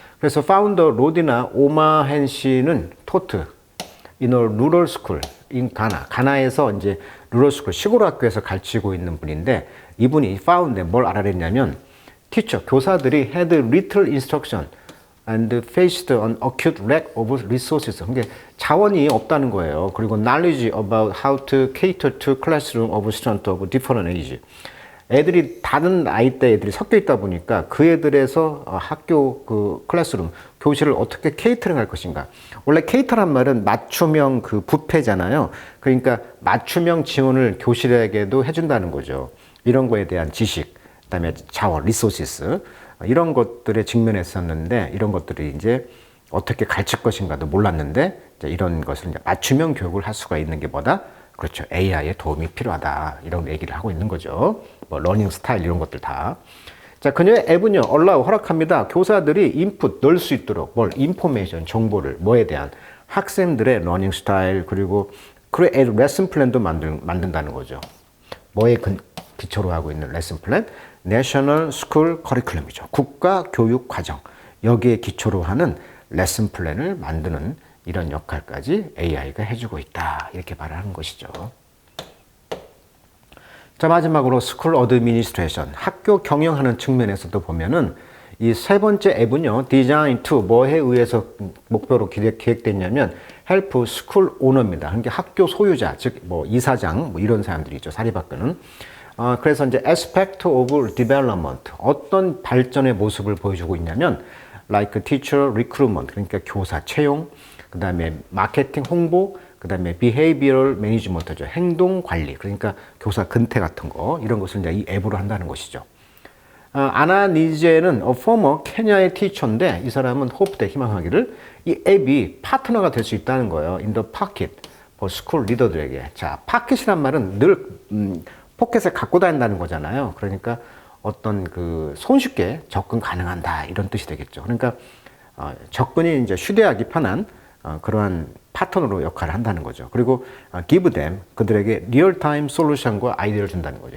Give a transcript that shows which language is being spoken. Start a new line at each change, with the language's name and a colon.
Korean: 그래서 파운더 로디나 오마헨 씨는 토트
English: in a rural school in
Korean: 가나에서 이제 루럴 스쿨, 시골 학교에서 가르치고 있는 분인데, 이분이 파운드에 뭘 알아냈냐면, teacher, 교사들이
English: had little instruction and faced an acute lack of resources.
Korean: 그게 자원이 없다는 거예요. 그리고
English: knowledge about how to cater to classroom of students of different age.
Korean: 애들이 다른 나이대 애들이 섞여 있다 보니까 그 애들에서 학교 그 클래스룸, 교실을 어떻게 케이터링 할 것인가. 원래 케이터란 말은 맞춤형 그 뷔페잖아요. 그러니까 맞춤형 지원을 교실에게도 해준다는 거죠. 이런 거에 대한 지식, 그다음에 자원, 리소시스, 이런 것들에 직면했었는데, 이런 것들이 이제 어떻게 가르칠 것인가도 몰랐는데, 이제 이런 것을 이제 맞춤형 교육을 할 수가 있는 게 뭐다? 그렇죠. AI의 도움이 필요하다. 이런 얘기를 하고 있는 거죠. 뭐 러닝 스타일 이런 것들 다. 자, 그녀의 앱은요, allow, 허락합니다. 교사들이 인풋 넣을 수 있도록 인포메이션, 정보를, 뭐에 대한 학생들의 러닝 스타일, 그리고 create 레슨 플랜도 만든다는 거죠. 뭐에 기초로 하고 있는 레슨 플랜?
English: National School Curriculum이죠.
Korean: 국가 교육 과정. 여기에 기초로 하는 레슨 플랜을 만드는 이런 역할까지 AI가 해주고 있다. 이렇게 말을 하는 것이죠. 자, 마지막으로 스쿨 어드미니스트레이션, 학교 경영하는 측면에서도 보면은 이 세 번째 앱은요, 디자인 투, 뭐에 의해서 목표로 기획됐냐면 헬프 스쿨 오너입니다. 그러니까 학교 소유자, 즉 뭐 이사장, 뭐 이런 사람들이 있죠. 사립학교는 그래서 이제
English: aspect of development,
Korean: 어떤 발전의 모습을 보여주고 있냐면
English: like teacher recruitment,
Korean: 그러니까 교사 채용, 그 다음에 마케팅 홍보, 그 다음에
English: behavioral management
Korean: 죠, 행동 관리, 그러니까 교사 근태 같은 거, 이런 것을 이제 이 앱으로 한다는 것이죠. 아나 니제는 former 케냐의 티처인데, 이 사람은 호프대 희망하기를 이 앱이 파트너가 될 수 있다는 거예요.
English: in the pocket for school
Korean: 리더들에게. 자, 파켓이란 말은 늘 포켓에 갖고 다닌다는 거잖아요. 그러니까 어떤 그 손쉽게 접근 가능한다, 이런 뜻이 되겠죠. 그러니까 접근이 이제 휴대하기 편한 그러한 파트너로 역할을 한다는 거죠. 그리고
English: give them,
Korean: 그들에게 리얼타임 솔루션과 아이디어를 준다는 거죠.